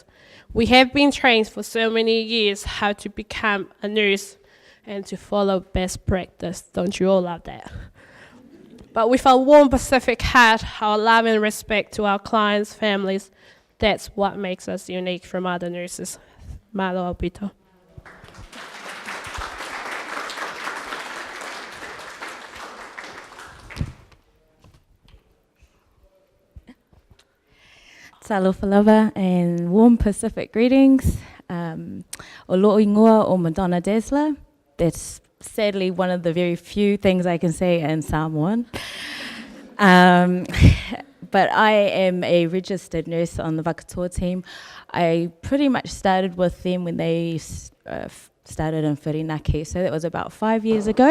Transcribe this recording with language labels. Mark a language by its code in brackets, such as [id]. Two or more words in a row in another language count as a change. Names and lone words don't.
[en] We have been trained for so many years how to become a nurse and to follow best practice. Don't you all love that? But with a warm Pacific heart, our love and respect to our clients' families, that's what makes us unique from other nurses. [sm] Malo Alpito. [en] Talofa and warm Pacific greetings. [sm] O lo'o ingoa o Madonna Desla. [en] That's sadly one of the very few things I can say in Samoan. But I am a registered nurse on the Wakatoa team. I pretty much started with them when they started in Whirinaki, so that was about 5 years ago.